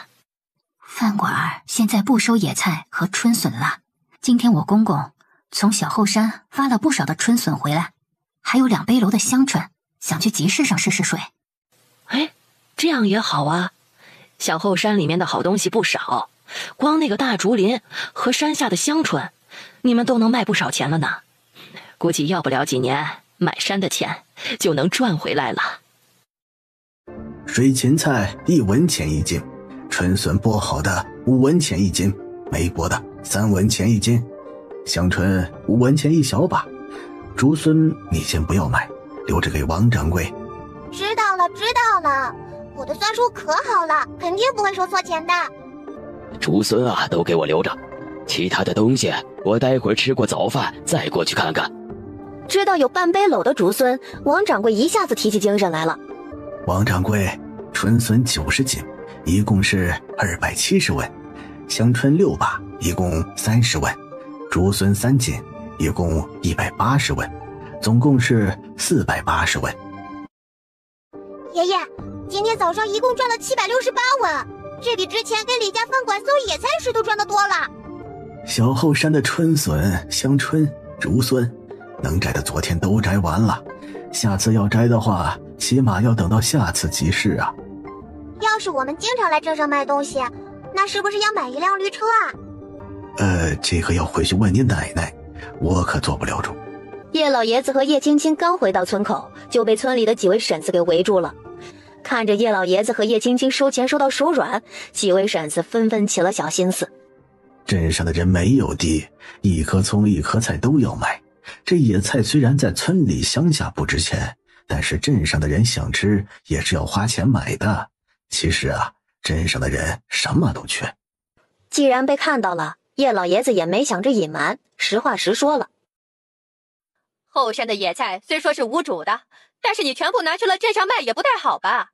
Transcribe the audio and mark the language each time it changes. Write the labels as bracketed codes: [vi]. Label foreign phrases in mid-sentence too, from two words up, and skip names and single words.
[zh] 飯館現在不收野菜和春筍了，今天我公公從小後山挖了不少的春筍回來，還有2杯樓的香椿，想去集市上試試水。哎，這樣也好啊，小後山裡面的好東西不少，光那個大竹林和山下的香椿，你們都能賣不少錢了呢。估計要不了幾年，買山的錢就能賺回來了。水芹菜1文錢1斤，春筍剝好的5文錢1斤，沒剝的3文錢1斤，香椿5文錢1小把，竹荪你先不要買，留着給王掌櫃。知道了，我的算術可好了，肯定不會收錯錢的。竹荪啊，都給我留着，其他的東西我待會兒吃過早飯再過去看看。知道有半杯篓的竹荪，王掌櫃一下子提起精神來了。王掌櫃，春筍90斤，一共是270文；香椿6把，一共30文；竹荪3斤，一共180文，總共是480文。爺爺，今天早上一共賺了768文，這比之前給李家飯館送野菜時都賺得多了。小後山的春筍、香椿、竹荪，能摘的昨天都摘完了，下次要摘的話，起碼要等到下次集市啊。要是我們經常來鎮上賣東西，那是不是要買一輛驢車啊？這個要回去問你奶奶，我可做不了主。葉老爺子和葉青青剛回到村口，就被村裡的幾位嬸子給圍住了。看着葉老爺子和葉青青收錢收到手軟，幾位嬸子紛紛起了小心思。鎮上的人沒有地，一顆蔥一顆菜都要買。這野菜雖然在村裡鄉下不值錢，但是鎮上的人想吃也是要花錢買的。其實啊，鎮上的人什麼都缺。既然被看到了，葉老爺子也沒想着隱瞞，實話實說了。後山的野菜雖說是無主的，但是你全部拿去了鎮上賣也不太好吧？